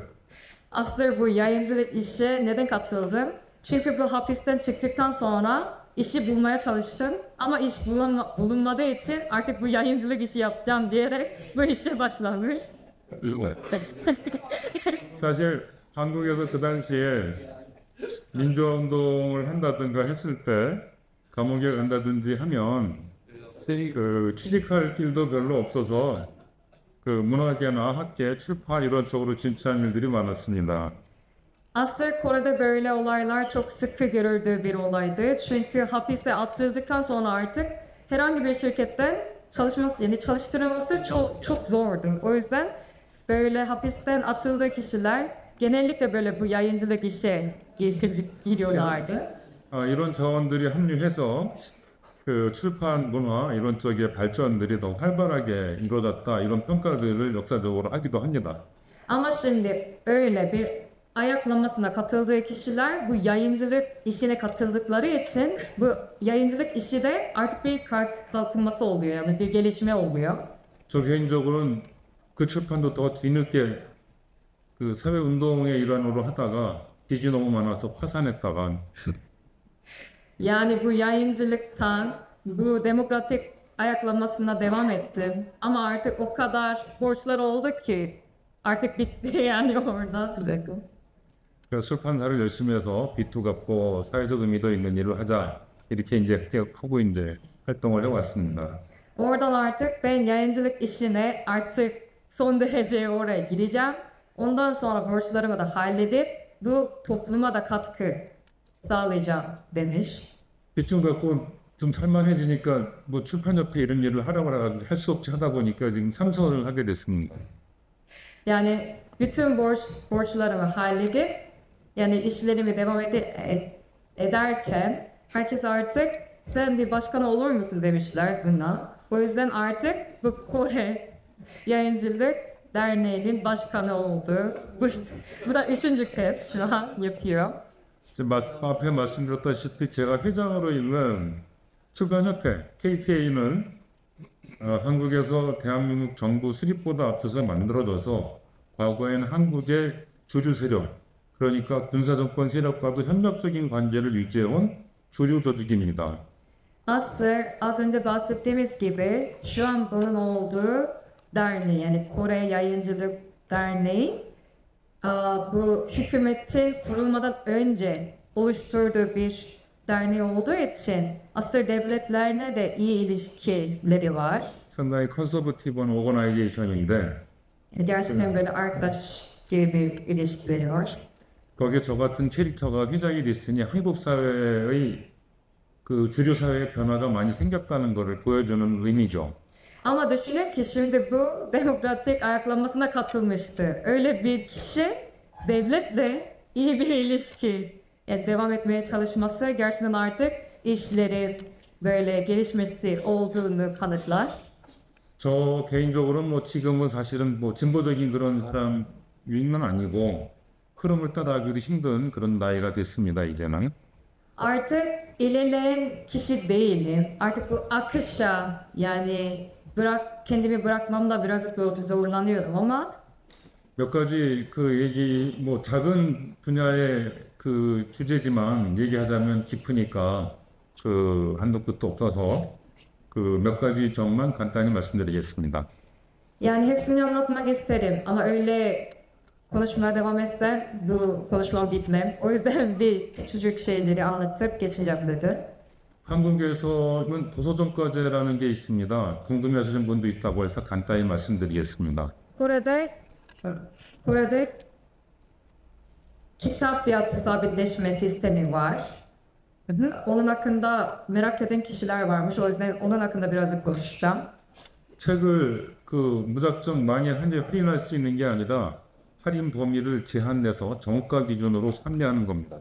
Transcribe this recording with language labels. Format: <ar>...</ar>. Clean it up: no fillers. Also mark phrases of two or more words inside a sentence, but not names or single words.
<tr>Aslında bu yayıncılık işe neden katıldım? Çünkü bu hapisten çıktıktan sonra işi bulmaya çalıştım. Ama iş bulunmadığı için artık bu yayıncılık işi yapacağım diyerek bu işe başlamış.</tr> <ko>사실 한국에서 그 당시에 민주화운동을 한다든가 했을 때 감옥에 간다든지 하면 그 취직할 길도 별로 없어서 그 문화계나 학계, 출판 이런 쪽으로 진출한 일들이 많았습니다.</ko> <tr>Aslında Kore'de böyle olaylar çok sıkı görüldüğü bir olaydı. Çünkü hapiste atıldıktan sonra artık herhangi bir şirketten çalıştırılması çok zordu. O yüzden böyle hapisten atıldığı kişiler genellikle böyle bu yayıncılık işe giriyorlardı.</tr> <ko>이런 자원들이 합류해서 그 출판 문화 이런 쪽의 발전들이 더 활발하게 이루어졌다 이런 평가들을 역사적으로 하기도 합니다.</ko> <tr>Ama şimdi öyle bir ayaklanmasına katıldığı kişiler bu yayıncılık işine katıldıkları için bu yayıncılık işi de artık bir kalkınması oluyor, yani bir gelişme oluyor.</tr> <ko>저 개인적으로는 그 출판도 더 뒤늦게 그 사회 운동의 일환으로 하다가 빚이 너무 많아서 파산했다가</ko> <tr>Yani bu yayıncılıktan bu demokratik ayaklanmasına devam ettim. Ama artık o kadar borçlar oldu ki artık bitti yani orada.</tr> <ko>그 출판사를 열심히 해서 빚도 갚고 사회적 의미도 있는 일을 하자 이렇게 이제 하고 이제 활동을 해왔습니다.</ko> <tr>Oradan artık ben yayıncılık işine artık son derece oraya gireceğim. Ondan sonra borçlarımı da halledip bu topluma da katkı sağlayacağım demiş.</tr> <ko>빚좀 갚고 좀 살만해지니까 뭐 출판협회 이런 일을 하라고 해가지고 할 수 없이 하다 보니까 지금 삼선을 하게 됐습니다.</ko> <tr>Yani bütün borçlarımı halledip yani işlerimi devam ederken herkes artık sen bir başkan olur musun demişler buna. O yüzden artık bu Kore Yayıncılık Derneği'nin başkanı oldu. Bu da üçüncü kez şu an yapıyor.</tr> <ko>지금 앞에 말씀드렸다시피 제가 회장으로 있는 출판협회 KPA는 한국에서 대한민국 정부 수립보다 앞서서 만들어져서 과거에는 한국의 주류 세력, 그러니까 군사정권 세력과도 협력적인 관계를 유지해온 주류 조직입니다.</ko> <tr>Az önce bahsettiğimiz gibi şu an bunun olduğu derneği yani Kore Yayıncılık Derneği bu hükümetin kurulmadan önce oluşturduğu bir derneği olduğu için aslında devletlerine de iyi ilişkileri var.</tr> <ko>상당히</ko> <en>conservative organization</en> <tr>Yani gerçekten böyle arkadaş gibi bir ilişkileri var.</tr> <ko>거기에 저 같은 캐릭터가 회장이 됐으니 한국 사회의 그 주류 사회의 변화가 많이 생겼다는 것을 보여주는 의미죠.</ko> <tr>Ama düşünün ki şimdi bu demokratik ayaklanmasına katılmıştı. Öyle bir kişi devletle iyi bir ilişki devam etmeye çalışması gerçekten artık işleri böyle gelişmesi olduğunu kanıtlar.</tr> <ko>저 개인적으로는 뭐 지금은 사실은 뭐 진보적인 그런 사람은 아니고 흐름을 따라가기도 힘든 그런 나이가 됐습니다, 이제는.</ko> <tr>Artık ilerleyen kişi değilim. Artık bu akışa yani kendimi bırakmamda biraz böyle zorlanıyorum ama</tr> <ko>몇 가지 그 얘기 뭐 작은 분야의 그 주제지만 얘기하자면 깊으니까 그 한도 끝도 없어서 그 몇 가지 점만 간단히 말씀드리겠습니다.</ko> <tr>yani hepsini anlatmak isterim ama öyle konuşmaya devam etsem bu konuşmam bitmem. O yüzden bir küçücük şeyleri anlatıp geçeceğim dedi.</tr> <ko>한국에서는 도서정가제라는 게 있습니다. 궁금해하시는 분도 있다고 해서 간단히 말씀드리겠습니다.</ko> <tr>Kore'de kitap fiyatı sabitleşme sistemi var. Hı hı. Onun hakkında merak eden kişiler varmış. O yüzden onun hakkında birazcık konuşacağım.</tr> <ko>책을 그 무작정 많이 한 개 할인할 수 있는 게 아니라 할인 범위를 제한해서 정가 기준으로 판매하는 겁니다.</ko>